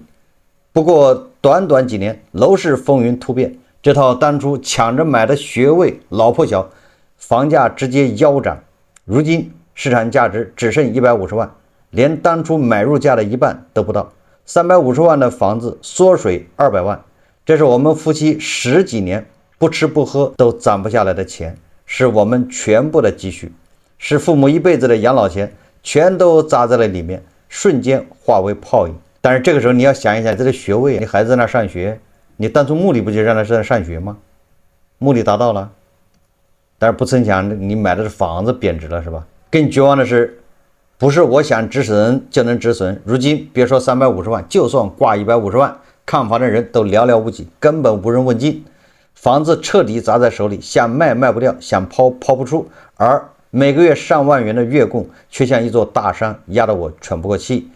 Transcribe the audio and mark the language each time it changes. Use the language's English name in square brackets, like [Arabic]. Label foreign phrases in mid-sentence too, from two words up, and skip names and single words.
[Chinese] 不過短短幾年，樓市風雲突變，這套當初搶着買的學位老破小，房價直接腰斬，如今市場價值只剩150萬，連當初買入價的一半都不到。350萬的房子縮水200萬，這是我們夫妻10幾年不吃不喝都攒不下來的錢，是我們全部的積蓄，是父母一輩子的養老錢，全都砸在了裡面，瞬間化為泡影。但是這個時候你要想一下，这個學位，你孩子在那上學，你當初目的不就讓他在那上學嗎？目的達到了，但是不曾想你買的是房子貶值了，是吧？更絕望的是，不是我想止損就能止損。如今別說350萬，就算掛150萬，看房的人都寥寥無幾，根本無人問津。房子徹底砸在手裡，想賣賣不掉，想拋拋不出，而每個月上萬元的月供卻像一座大山，壓得我喘不過氣。